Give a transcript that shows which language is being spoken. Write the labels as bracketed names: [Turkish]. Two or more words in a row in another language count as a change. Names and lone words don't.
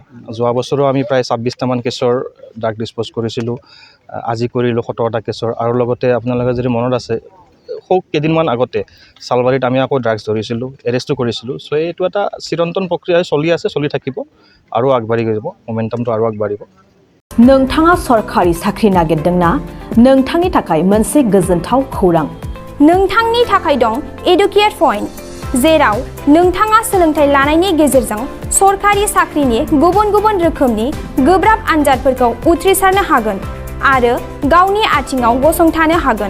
[Assamese] যোৱা বছৰো আমি প্ৰায় 26টামান কেছৰ ড্ৰাগ ডিছপ'জ কৰিছিলোঁ, আজি কৰিলোঁ 17টা কেছৰ। আৰু লগতে আপোনালোকে যদি মনত আছে, কেইদিনমান আগতে চালবাৰীত আমি আকৌ ড্ৰাগছ ধৰিছিলোঁ, এৰেষ্টো কৰিছিলোঁ। চ' এইটো এটা চিৰন্তন প্ৰক্ৰিয়া চলি আছে, চলি থাকিব, আৰু আগবাঢ়ি যাব, মমেণ্টামটো আৰু আগবাঢ়িব। [Bodo] नोंथाङा सरखारि साख्रि नागिरदोंना? नोंथांनि थाखाय मोनसे गोजोनथाव खौरां। नोंथांनि थाखाय दं एडुकेट पइन्ट, जेराव नोंथाङा सोलोंथाइ लानायनि गेजेरजों सरखारि साख्रिनि गुबुन गुबुन रोखोमनि गोब्राब आनजादफोरखौ उथ्रिसारनो हागोन आरो गावनि आथिङाव गसंथानो हागोन।